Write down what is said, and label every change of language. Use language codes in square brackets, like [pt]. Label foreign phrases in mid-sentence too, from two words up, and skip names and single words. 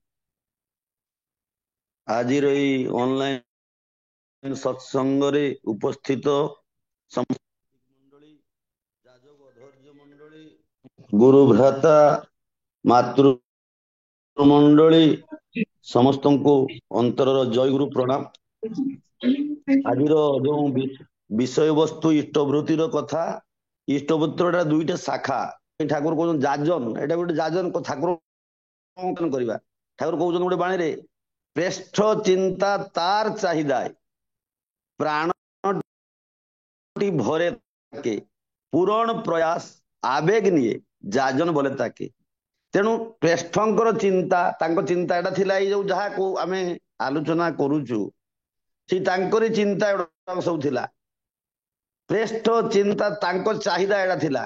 [or] ଆଜିର ଏଇ ଅନଲାଇନ ସତ୍ସଙ୍ଗରେ ଉପସ୍ଥିତ ମଣ୍ଡଳୀ, ଯାଜକ ଧୈର୍ଯ୍ୟ ମଣ୍ଡଳୀ, ଗୁରୁ ଭ୍ରାତା ମାତୃ ମଣ୍ଡଳୀ ସମସ୍ତଙ୍କୁ ଅନ୍ତରର ଜୟଗୁରୁ ପ୍ରଣାମ। ଆଜିର ଯୋଉ ବିଷୟବସ୍ତୁ ଇଷ୍ଟବୃତ୍ତିର କଥା, ଇଷ୍ଟବୃତ୍ତିର ଦୁଇଟା ଶାଖା। ଠାକୁର କହୁଛନ୍ତି ଯାଜନ, ଏଇଟା ଗୋଟେ ଯାଜନ ଠାକୁର କରିବା। ଠାକୁର କହୁଛନ୍ତି ଗୋଟେ ବାଣୀରେ [bn] শ্রেষ্ঠ চিন্তা তার চাহিদায় প্রাণটি ভরে থাকে পূরণ প্রয়াস আবেগ নিয়ে যাজন বলে তাকে। [or] ତେଣୁ ଶ୍ରେଷ୍ଠଙ୍କର ଚିନ୍ତା, ତାଙ୍କ ଚିନ୍ତା ଏଟା ଥିଲା ଏଇ ଯୋଉ ଯାହାକୁ ଆମେ ଆଲୋଚନା କରୁଛୁ ସେ ତାଙ୍କରି ଚିନ୍ତା ଏଗୁଡା ସବୁ ଥିଲା। ଶ୍ରେଷ୍ଠ ଚିନ୍ତା ତାଙ୍କ ଚାହିଦା ଏଟା ଥିଲା।